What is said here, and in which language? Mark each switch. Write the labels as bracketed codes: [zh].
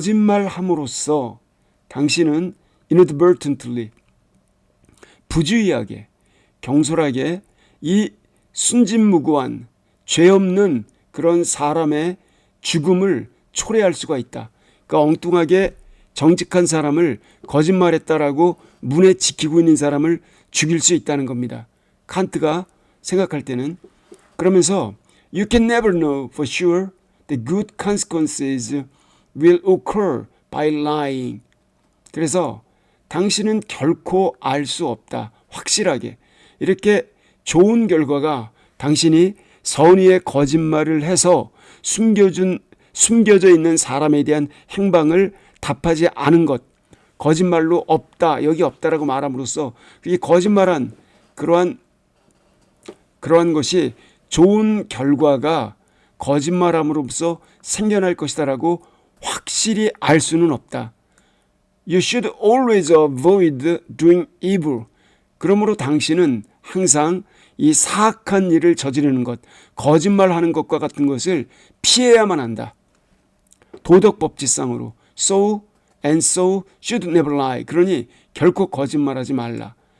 [ko] 거짓말함으로써 당신은 inadvertently 부주의하게 경솔하게 이 순진무구한 죄 없는 그런 사람의 죽음을 초래할 수가 있다. 그러니까 엉뚱하게 정직한 사람을 거짓말했다라고 문에 지키고 있는 사람을 죽일 수 있다는 겁니다. 칸트가 생각할 때는 그러면서 [en] You can never know for sure the good consequences will occur by lying. [ko] 그래서 당신은 결코 알 수 없다. 확실하게. 이렇게 좋은 결과가 당신이 선의의 거짓말을 해서 숨겨져 있는 사람에 대한 행방을 답하지 않은 것. 거짓말로 없다. 여기 없다라고 말함으로써 그게 거짓말한 그러한 것이 좋은 결과가 거짓말함으로써 생겨날 것이다라고 확실히 알 수는 없다. [en] You should always avoid doing evil. [ko] 그러므로 당신은 항상 이 사악한 일을 저지르는 것, 거짓말하는 것과 같은 것을 피해야만 한다. 도덕법칙상으로. So [en] and so should never lie. [ko] 그러니 결코 거짓말하지 말라.